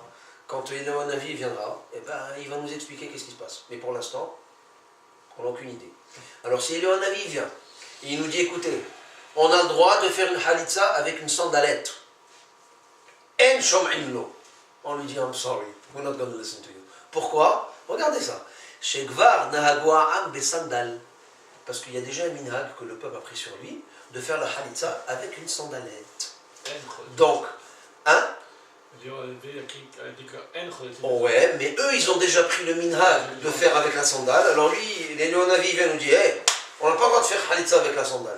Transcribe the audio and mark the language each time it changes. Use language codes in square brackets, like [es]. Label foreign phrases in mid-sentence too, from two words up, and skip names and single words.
[fr] Quand Eliyahu Hanavi viendra, eh ben, il va nous expliquer qu'est-ce qui se passe. Mais pour l'instant, on n'a aucune idée. Alors si Eliyahu Hanavi vient, et il nous dit, écoutez, on a le droit de faire une halitza avec une sandalette. [he] אין שומעין לו. [fr] On lui dit, [en] I'm sorry, we're not going to listen to you. [fr] Pourquoi? Regardez ça. [he] שכבר נהגו עם בסנדל. [fr] Parce qu'il y a déjà un minhag que le peuple a pris sur lui, de faire la halitza avec une sandalette. Donc, hein? Oh ouais, mais eux, ils ont déjà pris le minhag de faire avec la sandale. Alors lui, Eliyahu Hanavi vient nous dire, hey, on n'a pas le droit de faire halitza avec la sandale.